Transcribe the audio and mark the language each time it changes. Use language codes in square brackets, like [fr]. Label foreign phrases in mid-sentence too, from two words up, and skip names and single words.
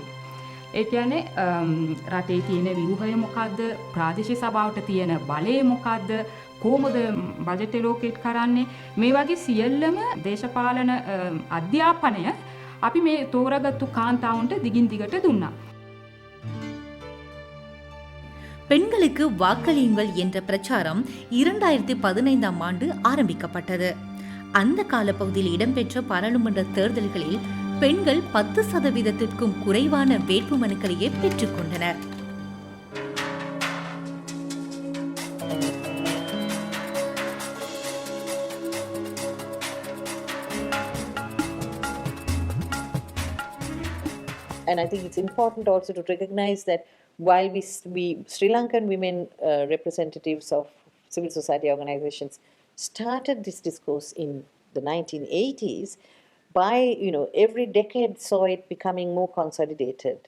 [si] ඒ කියන්නේ රටේ තියෙන ව්‍යුහය මොකද්ද? ප්‍රාදේශීය සභාවට තියෙන බලය මොකද්ද? කොහොමද [en] budget allocate [si] කරන්නේ? මේ වගේ සියල්ලම දේශපාලන අධ්‍යාපනය අපි මේ තෝරාගත්තු කාන්තාවුන්ට දිගින් දිගට දුන්නා. [ta] பெண்களுக்கு வாக்களியுங்கள் என்ற பிரச்சாரம் 2015 ஆண்டு ஆரம்பிக்கப்பட்டது. அந்த காலப்பகுதியில் இடம்பெற்ற பாராளுமன்ற தேர்தல்களில் பெண்கள் 10% குறைவான வேட்புமனுக்களையே பெற்றுக் கொண்டனர். [en] And I think it's important also to recognize that while we Sri Lankan women representatives of civil society organizations started this discourse in the 1980s, by every decade saw it becoming more consolidated.